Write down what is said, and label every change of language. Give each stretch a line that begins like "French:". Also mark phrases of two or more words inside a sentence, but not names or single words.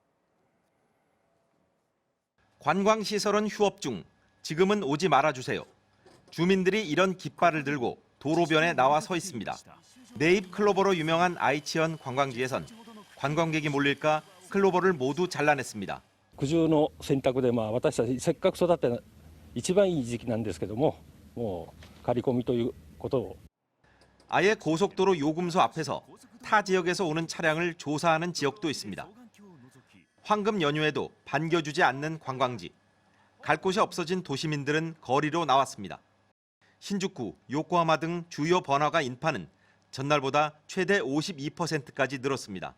Korean: 관광시설은 휴업 중, 지금은 오지 말아주세요. 주민들이 이런 깃발을 들고 도로변에 나와 서 있습니다. 네잎 클로버로 유명한 아이치현 관광지에선 관광객이 몰릴까 클로버를 모두 잘라냈습니다.
Japanese: 苦渋の選択で私たちせっかく育て一番いい時期なんですけども、もう刈り込みということを
Korean: 아예 고속도로 요금소 앞에서 타 지역에서 오는 차량을 조사하는 지역도 있습니다. 황금 연휴에도 반겨주지 않는 관광지. 갈 곳이 없어진 도시민들은 거리로 나왔습니다. 신주쿠, 요코하마 등 주요 번화가 인파는 전날보다 최대 52%까지 늘었습니다.